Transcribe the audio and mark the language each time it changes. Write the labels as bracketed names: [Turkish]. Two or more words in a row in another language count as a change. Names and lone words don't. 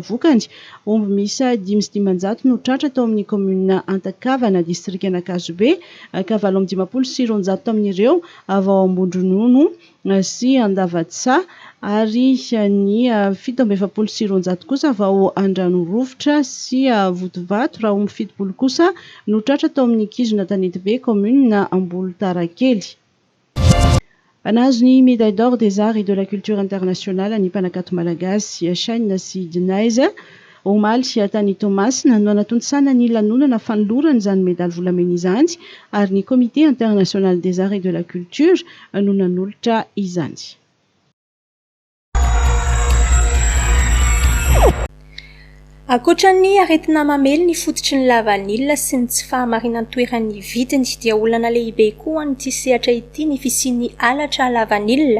[Malagasy] Vokany omby misa 5,900 no tratra tao amin'ny komuna Antakavana distrikana Kazobe ka 7,900 tamin'ireo avy ao Ambondronono sy Andavatsa ary ny 7,700 kosa avy ao Andranorovitra sy Votovato raha omby 70 kosa no tratra tao amin'ny Kizona Tanetibe komuna Ambolotarakely. Nahazo ny [French] médaille d'or des arts et de la culture internationale [Malagasy] ny mpanankato malagasy Shaina sy Dinaiza omaly tany Tomasina no anatontsana ny lanonana fanolorana izany médaille volamena izany ary ny [French] comité international des arts et de la culture [Malagasy] no nanolotra izany. Ankoatra ny aretina mamely ny fototry ny lavanila sy ny tsy fahamarinan'ny toeran'ny vidiny dia olana lehibe koa ny sehatra ity ny fisian'ny alatra lavanila.